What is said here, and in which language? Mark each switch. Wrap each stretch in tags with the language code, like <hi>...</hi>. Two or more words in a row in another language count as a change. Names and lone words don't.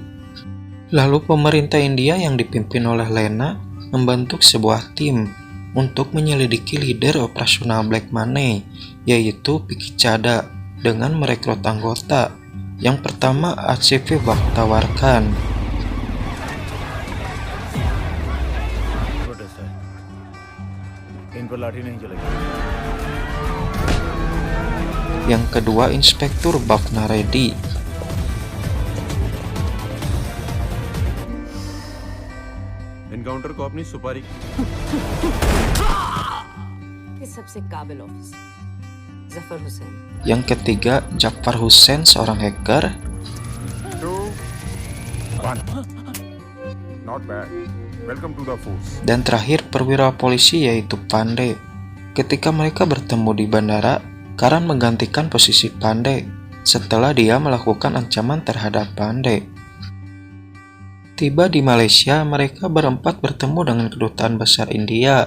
<id>Lalu pemerintah India yang dipimpin oleh Lena membentuk sebuah tim untuk menyelidiki leader operasional</id> <en>Black Money,</en> <id>yaitu Piki Cada, dengan merekrut anggota. Yang pertama ACV tawarkan. Yang kedua Inspektur Bhavna Reddy.</id> <hi>एनकाउंटर को अपनी सुपारी सबसे काबिल ऑफिसर जफर हुसैन.</hi> <id>Yang ketiga Jafar Hussain, seorang hacker.</id> <en>2 1 Not bad. Welcome to the force.</en> <id>Dan terakhir perwira polisi yaitu Pandey. Ketika mereka bertemu di bandara, Karan menggantikan posisi Pandey setelah dia melakukan ancaman terhadap Pandey. Tiba di Malaysia, mereka berempat bertemu dengan kedutaan besar India.</id>